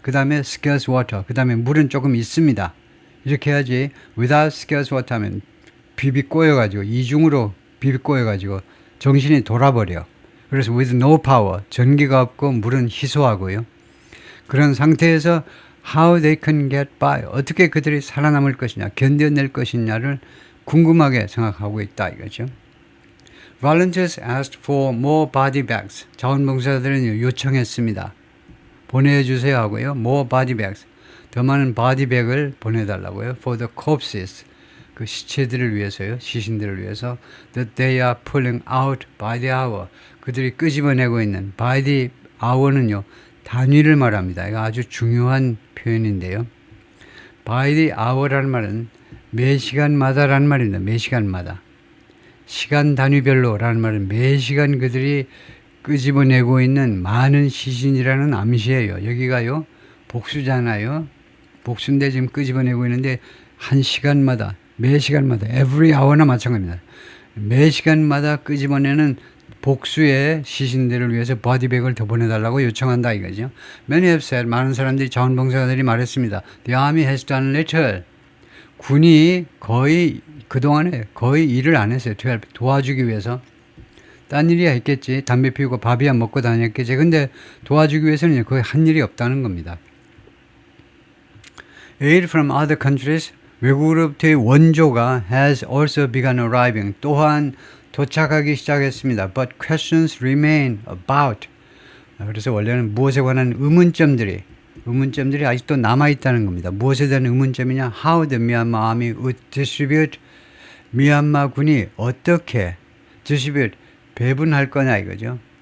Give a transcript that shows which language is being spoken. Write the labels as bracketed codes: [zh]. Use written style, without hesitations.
[ko] 그 다음에 [en] scarce water. [ko] 그 다음에 물은 조금 있습니다. 이렇게 해야지 [en] without scarce water [ko] 하면 비비꼬여가지고 이중으로 비비꼬여가지고 정신이 돌아버려. 그래서 [en] with no power [ko] 전기가 없고 물은 희소하고요. 그런 상태에서 [en] how they can get by [ko] 어떻게 그들이 살아남을 것이냐 견뎌낼 것이냐를 궁금하게 생각하고 있다 이거죠. [en] Volunteers asked for more body bags. [ko] 자원봉사자들은 요청했습니다. 보내주세요 하고요. [en] More body bags. [ko] 더 많은 바디백을 보내달라고요. [en] For the corpses. [ko] 그 시체들을 위해서요. 시신들을 위해서. [en] That they are pulling out by the hour. [ko] 그들이 끄집어내고 있는 [en] by the hour [ko] 는요. 단위를 말합니다. 이거 아주 중요한 표현인데요. [en] By the hour [ko] 라는 말은 매 시간마다라는 말입니다. 매 시간마다. 시간 단위별로라는 말은 매 시간 그들이 끄집어내고 있는 많은 시신이라는 암시예요. 여기가요. 복수잖아요. 복수인데 지금 끄집어내고 있는데 한 시간마다 매 시간마다 [en] every hour [ko] 나 마찬가지입니다. 매 시간마다 끄집어내는 복수의 시신들을 위해서 바디백을 더 보내달라고 요청한다 이거죠. [en] Many have said, [ko] 많은 사람들이 자원봉사자들이 말했습니다. [en] The army has done little. [ko] 군이 거의 그동안에 거의 일을 안 했어요. 도와주기 위해서. 딴 일이야 했겠지. 담배 피우고 밥이야 먹고 다녔겠지. 근데 도와주기 위해서는 거의 한 일이 없다는 겁니다. [en] Aid from other countries, [ko] 외국으로부터의 원조가 [en] has also begun arriving. [ko] 또한 도착하기 시작했습니다. [en] But questions remain about. [ko] 그래서 원래는 무엇에 관한 의문점들이 의문점들이 아직도 남아있다는 겁니다. 무엇에 대한 의문점이냐? [en] How the Myanmar Army would distribute [ko] 미얀마군이 어떻게 [en] distribute [ko] 배분할 거냐 이거죠.